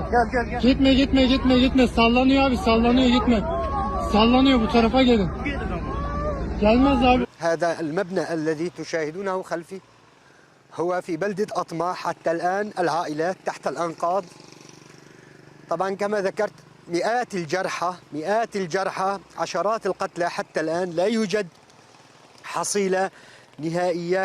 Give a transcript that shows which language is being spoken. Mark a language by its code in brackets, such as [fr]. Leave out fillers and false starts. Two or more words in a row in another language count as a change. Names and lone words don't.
[tr] Gel. Gitme. Sallanıyor abi, sallanıyor, gitme. Sallanıyor, bu tarafa gelin. Gelmez abi. [ar] هذا المبنى الذي تشاهدونه خلفي هو في بلدة أطماع. حتى الآن العائلات تحت الأنقاض. طبعا كما ذكرت مئات الجرحى عشرات القتلى. حتى الآن لا يوجد حصيلة نهائية.